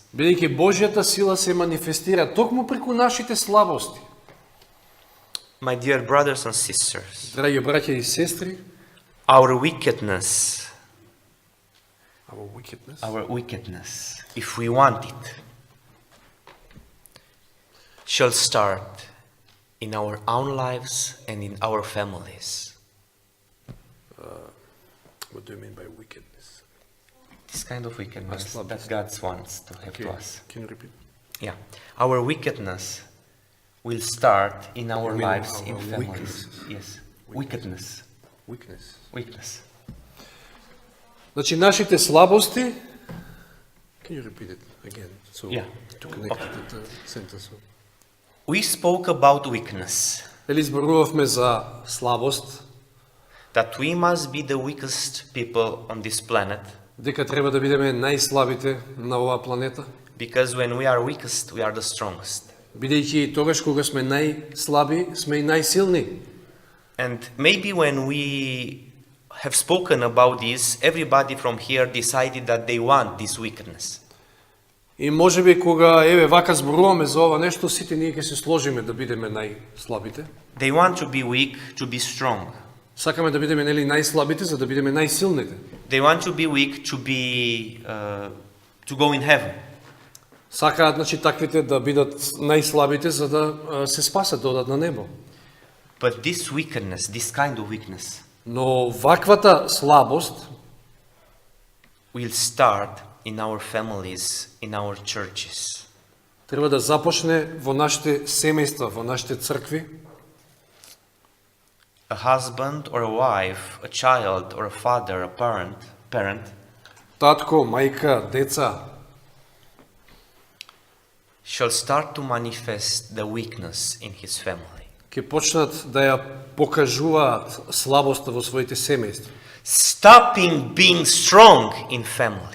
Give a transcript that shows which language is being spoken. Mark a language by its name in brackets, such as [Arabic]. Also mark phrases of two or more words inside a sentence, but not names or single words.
[Macedonian] Бидејќи Божјата сила се манифестира токму преку нашите слабости. [English] My dear brothers and sisters, [Macedonian] Драги браќа и сестри, [English] our wickedness, our if we want it, shall start in our own lives and in our families. What do you mean by wickedness? This kind of wickedness love that this. God wants to have to us. Can you repeat? Yeah, our wickedness will start in our You mean lives, our in families. weaknesses? Yes, weakness. Weakness. [Macedonian] Значи нашите слабости. [English] Can you repeat it again? So Yeah. to connect the sentence. We spoke about weakness, [Macedonian] Дали зборувавме за слабост, [English] that we must be the weakest people on this planet, [Macedonian] дека треба да бидеме најслабите на оваа планета, [English] because when we are weakest, we are the strongest. [Macedonian] бидејќи тогаш кога сме најслаби, сме и најсилни. [English] And maybe when we have spoken about this, everybody from here decided that they want this weakness. [Macedonian] И можеби кога вака зборуваме за ова нешто, сите ние ќе се сложиме да бидеме најслабите. [English] They want to be weak, to be strong. [Macedonian] Сакаме да бидеме најслабите за да бидеме најсилните. [English] They want to be weak, to go in heaven. [Macedonian] Сакаат, значи, таквите да бидат најслабите за да се спасат, да одат на небо. [English] But this weakness, this kind of weakness, [Macedonian] Но ваквата слабост [English] will start in our families, in our churches. [Macedonian] треба да започне во нашите семејства, во нашите цркви. [English] A husband or a wife, a child or a father, a parent [Macedonian] Татко, мајка, деца [English] shall start to manifest the weakness in his family. [Macedonian] ќе почнат да ја покажуваат слабоста во своите семејства. [English] Stopping being strong in family.